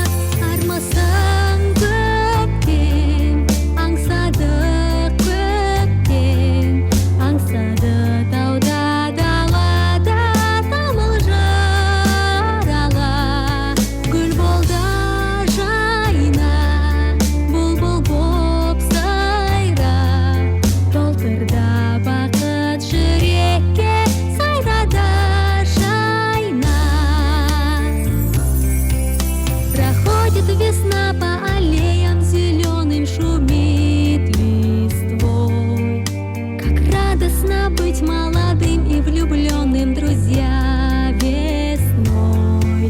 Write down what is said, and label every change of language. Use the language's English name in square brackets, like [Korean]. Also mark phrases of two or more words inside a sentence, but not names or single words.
[Kazakh] Армысың көктен, аңсады көктен, аңсады тауда далада тамыл жарала. Гүл болды жайна, бұлбұл боп сайра, толтырда бақыт жүрекке, сайрада жайна. [Russian] Проходит весна по аллеям зеленым, шумит листвой. Как радостно быть молодым и влюбленным, друзья, весной.